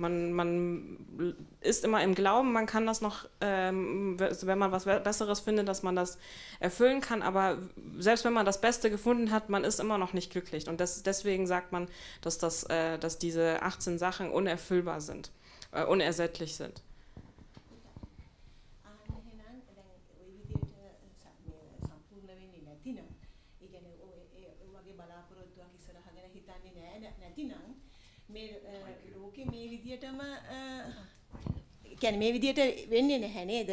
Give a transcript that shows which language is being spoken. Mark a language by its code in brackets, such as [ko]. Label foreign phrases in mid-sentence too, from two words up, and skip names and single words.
[de] Man ist immer im Glauben, man kann das noch, wenn man was Besseres findet, dass man das erfüllen kann, aber selbst wenn man das Beste gefunden hat, man ist immer noch nicht glücklich. Und deswegen sagt man, dass diese 18 Sachen unerfüllbar sind, unersättlich sind. [si] මේ විදියටම කියන්නේ මේ විදියට වෙන්නේ නැහැ නේද?